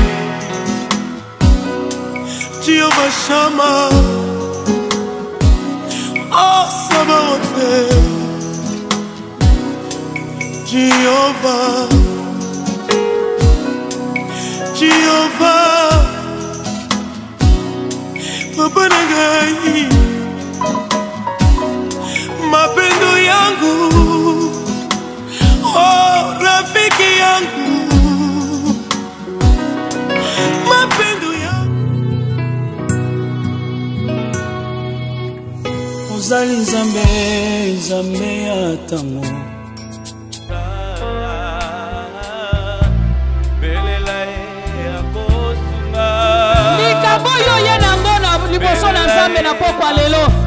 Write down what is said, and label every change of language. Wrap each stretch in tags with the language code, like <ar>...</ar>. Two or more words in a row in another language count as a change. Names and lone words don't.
<sw>Jehovah Shammah, oh Sabaoth, Jehovah. Jehovah, Papa Nagai, mapendo yangu, oh rafiki yangu, mapendo yangu.</sw> <ln>Ozali Nzambe, Nzambe atamo. Boyo yenango na liboso na Nzambe na pokwa lelo.</ln>